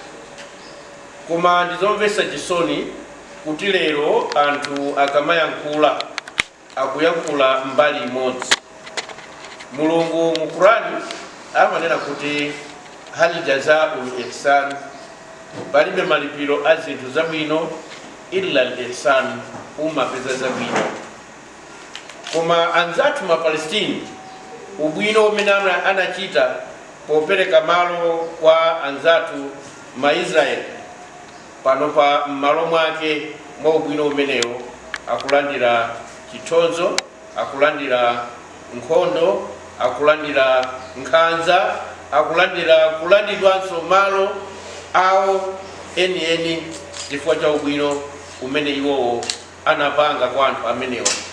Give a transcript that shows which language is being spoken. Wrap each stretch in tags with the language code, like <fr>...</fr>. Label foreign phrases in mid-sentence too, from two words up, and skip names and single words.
<ny>Koma ndizomvetsa chisoni kuti lero anthu akamayankhula akuyankhula mbali imodzi. Mulungu mu Qur'ani amanena kuti</ny> <ar>هل جزاء الإحسان,</ar> <ny>palibe malipiro a zinthu zabwino</ny> <ar>إلا الإحسان,</ar> <ny>umapeza zabwino. Koma anzathu ma Palestine ubwino umene anachita popereka malo kwa anzathu ma Israel, pano pa malo mwake mwa ubwino umenewo akulandira chithonzo, akulandira nkhondo, akulandira nkhanza, kulandidwanso malo awo eni chifukwa cha ubwino umene iwowo anapanga kwa anthu amenewa.</ny>